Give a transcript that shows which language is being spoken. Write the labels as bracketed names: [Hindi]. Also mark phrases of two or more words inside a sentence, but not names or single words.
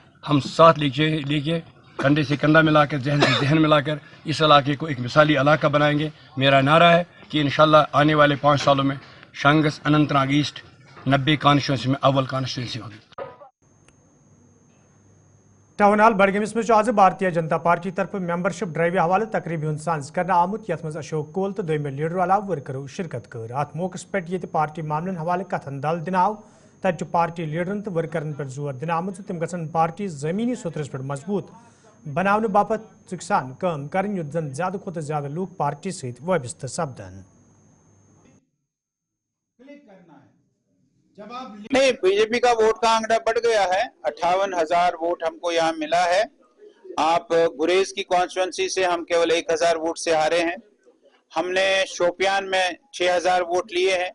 [Hindi] हम साथ लेके कंधे से कंधा मिलाकर, जहन से जहन मिलाकर इस इलाके को एक मिसाली इलाका बनाएंगे। मेरा नारा है कि इंशाल्लाह आने वाले 5 सालों में शांगस अनंतनाग ईस्ट 90 कॉन्स्टिट्यूंसी में अव्वल कॉन्स्टिट्यूंसी होगी। [Kashmiri] टाउन हॉल बडगमिस में आज भारतीय जनता पार्टी तरफ [English] membership drive [Kashmiri] हवाले तकरीबन सांस करना आमुत, यथ मज अशोक कोल तो दोम लीडर वाला वर्करों शिरकत कर। अत मौके पे ये पार्टी मामलन हवाले कथन दल दिन आव, तत पार्टी लीडरन तो वर्करन पर जोर दिन आमुत तिम गसन पार्टी जमीनी सुतरस पर मजबूत बनाने बापत चुकसान कम कर, युत जन ज्यादा खुद ज्यादा लोग पार्टी सहित वाबस्त सपदन। [Hindi] नहीं, बीजेपी का वोट का आंकड़ा बढ़ गया है। 58,000 वोट हमको यहाँ मिला है। आप गुरेज की कॉन्स्टिट्यूंसी से हम केवल 1,000 वोट से हारे हैं। हमने शोपियान में 6,000 वोट लिए हैं।